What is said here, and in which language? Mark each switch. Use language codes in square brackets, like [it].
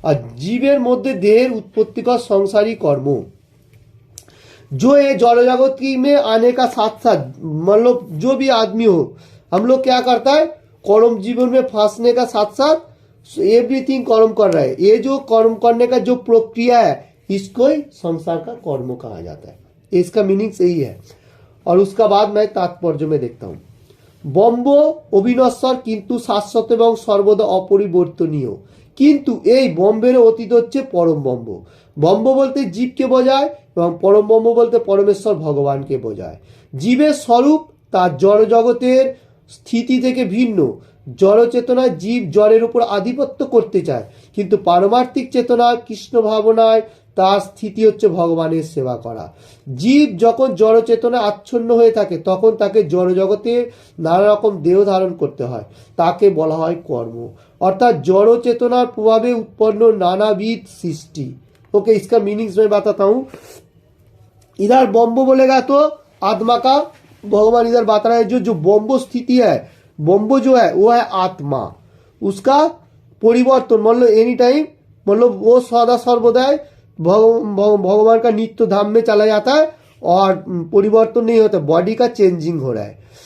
[hi] और जीवेर मध्य देहेर उत्पत्ति का संसारी कर्म, जो ये जड़ जगत की में आने का साथ साथ मतलब जो भी आदमी हो, हम लोग क्या करता है, कर्म जीवन में फंसने का साथ साथ एवरीथिंग कर्म कर रहा है। ये जो कर्म करने का जो प्रक्रिया है इसको ही संसार का कर्म कहा जाता है। इसका मीनिंग यही है। [bn] और [hi] उसका बाद मैं तात्पर्य में देखता हूँ, [bn] ব্রহ্ম অবিনশ্বর কিন্তু শাশ্বত এবং সর্বদা অপরিবর্তনীয়। কিন্তু এই ব্রহ্মের অতীত হচ্ছে পরম ব্রহ্ম। ব্রহ্ম বলতে জীবকে বোঝায় এবং পরম ব্রহ্ম বলতে পরমেশ্বর ভগবানকে বোঝায়। জীবের স্বরূপ তার জড় জগতের স্থিতি থেকে ভিন্ন। জড় চেতনায় জীব জড়ের উপর আধিপত্য করতে চায়, কিন্তু পারমার্থিক চেতনায় কৃষ্ণ ভাবনায় তার স্থিতি হচ্ছে ভগবানের সেবা করা। জীব যখন জড় চেতনায় আচ্ছন্ন হয়ে থাকে তখন তাকে জড় জগতে নানা রকম দেহ ধারণ করতে হয়, তাকে বলা হয় কর্ম। অর্থাৎ জড় চেতনার প্রভাবে उत्पन्न नानाविध सृष्टि। [hi] ओके, इसका मीनिंग्स मैं बताता हूँ। इधर ब्रह्म बोलेगा तो आत्मा का भगवान इधर बता रहा है, जो ब्रह्म स्थिति है, ब्रह्म जो है वो है आत्मा, उसका परिवर्तन मतलब एनी टाइम, मतलब वो सदा सर्वदा भगवान का नित्य धाम में चला जाता है और परिवर्तन नहीं होता, बॉडी का चेंजिंग हो रहा है।